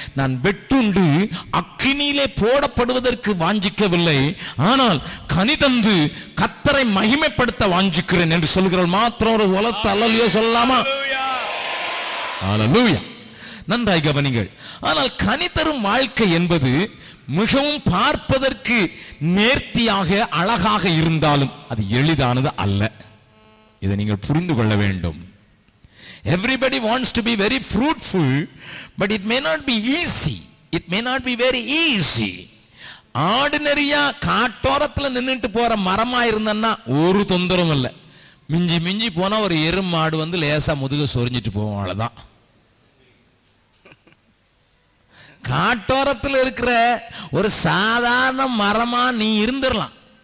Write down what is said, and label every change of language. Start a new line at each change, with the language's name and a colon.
Tamil: நான் வெட்டுண்டு அக்கினியிலே போடப்படுவதற்கு வாஞ்சிக்கவில்லை, ஆனால் கனி தந்து கர்த்தரை மகிமைப்படுத்த வாஞ்சிக்கிறேன் என்று சொல்கிறவர்கள் மாத்திரம் ஒரு உலகத்தை அல்லலையோ சொல்லலாமா? அல்லேலூயா. நன்றாய் கவனிங்கள். ஆனால் கனி தரும் வாழ்க்கை என்பது மிகவும் பார்ப்பதற்கு நேர்த்தியாக அழகாக இருந்தாலும் அது எளிதானது அல்ல. இதை நீங்கள் புரிந்து கொள்ள வேண்டும்.
English: Everybody wants to be very fruitful, but it may not be easy. It may not be very easy.
Tamil: ஆர்டினரியா காட்டோரத்தில் நின்றுட்டு போற மரமா இருந்தன்னா ஒரு தொந்தரவும் இல்லை. மிஞ்சி மிஞ்சி போனா ஒரு எருமாடு வந்து லேசா முதுக சொரிஞ்சிட்டு போவோம், அவ்வளவுதான். காட்டோரத்தில் இருக்கிற ஒரு சாதாரண மரமா நீ இருந்துடலாம்.